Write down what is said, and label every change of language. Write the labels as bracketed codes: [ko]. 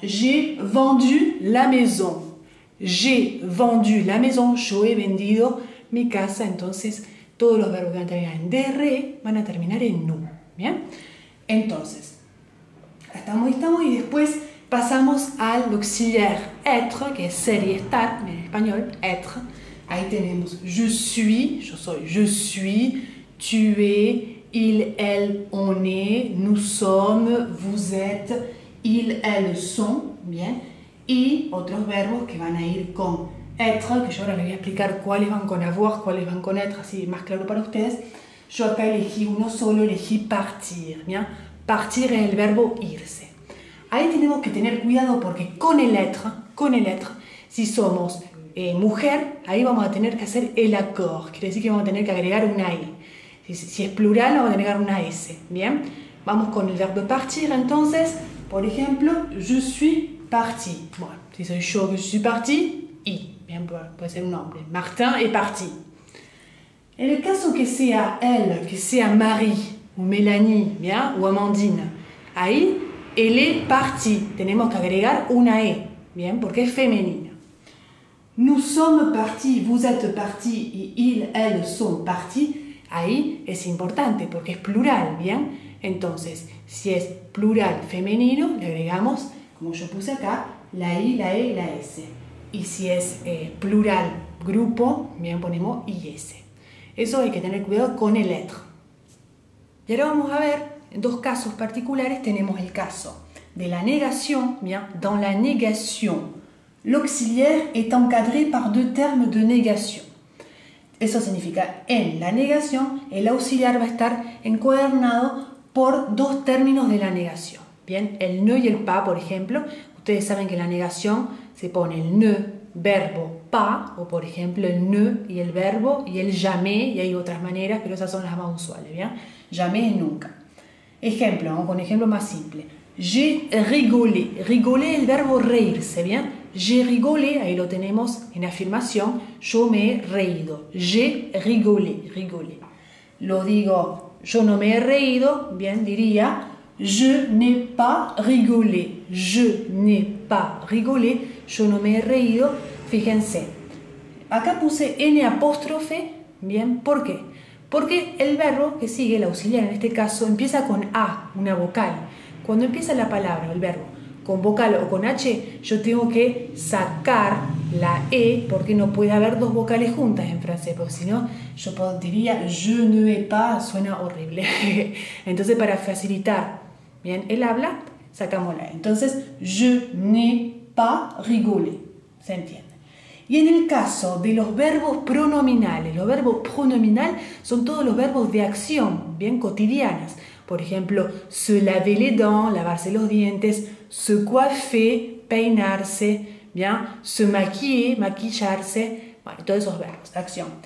[fr] J'ai vendu la maison. J'ai vendu la maison, [es] yo he vendido mi casa, entonces todos los verbos que van a terminar en DRE van a terminar en NU, ¿bien? Entonces, estamos y después pasamos al auxiliar être, que es ser y estar, en español, être. [fr] Ahí tenemos je suis, yo soy, je suis, tu es, il, elle, on est, nous sommes, vous êtes, ils, elles sont, bien. [es] Y otros verbos que van a ir con être, que yo ahora les voy a explicar cuáles van con avoir, cuáles van con être, así más claro para ustedes. Yo acá elegí uno solo, elegí partir, bien. Partir es el verbo irse. Ahí tenemos que tener cuidado porque con el être, si somos mujer, ahí vamos a tener que hacer el accord, quiere decir que vamos a tener que agregar una I. Si es plural, vamos a agregar una S, ¿bien? Vamos con el verbo partir, entonces, por ejemplo, [fr] je suis parti. [es] Bueno, si soy yo que [fr] je suis parti, [es] I, bien, puede ser un nombre. [fr] Martin est parti. [es] En el caso que sea elle, que sea Marie, ou Mélanie, bien, ou Amandine, ahí, [fr] elle est partie. [es] Tenemos que agregar una E, bien, porque es femenina. [fr] Nous sommes partis, vous êtes partis, y ils, elles sont partis. [es] Ahí es importante porque es plural, ¿bien? Entonces, si es plural femenino, le agregamos, como yo puse acá, la I, la E y la S. Y si es plural grupo, bien, ponemos IS. Eso hay que tener cuidado con el être. Y ahora vamos a ver, en dos casos particulares tenemos el caso de la negación, bien, [fr] dans la négation. L'auxiliaire est encadré par deux termes de négation. [es] Eso significa, en la negación, el auxiliar va a estar encuadernado por dos términos de la negación. Bien, el ne y el pas, por ejemplo. Ustedes saben que en la negación se pone el ne, verbo, pas, o por ejemplo el ne y el verbo y el jamais, y hay otras maneras, pero esas son las más usuales, ¿bien? Jamais es nunca. Ejemplo, vamos con un ejemplo más simple. [fr] J'ai rigolé. [es] Rigolé es el verbo reírse, ¿bien? [fr] J'ai rigolé, [es] ahí lo tenemos en afirmación, yo me he reído. J'ai rigolé, rigolé. Lo digo, yo no me he reído, bien, diría, [fr] je n'ai pas rigolé. Je n'ai pas rigolé, [es] yo no me he reído. Fíjense, acá puse N apóstrofe, bien, ¿por qué? Porque el verbo que sigue, el auxiliar en este caso, empieza con A, una vocal. Cuando empieza la palabra, el verbo, con vocal o con H, yo tengo que sacar la E porque no puede haber dos vocales juntas en francés, porque si no, yo diría [fr] je ne ai pas, [es] suena horrible. Entonces, para facilitar bien el habla, sacamos la E. [fr] Entonces, je n'ai pas rigolé. [es] ¿Se entiende? Y en el caso de los verbos pronominales, los verbos pronominales son todos los verbos de acción, bien cotidianas. Por ejemplo, [fr] se laver les dents, [es] lavarse los dientes, se coiffer, peinarse, bien, se maquiller, maquillarse, bueno, todos esos verbos de acción.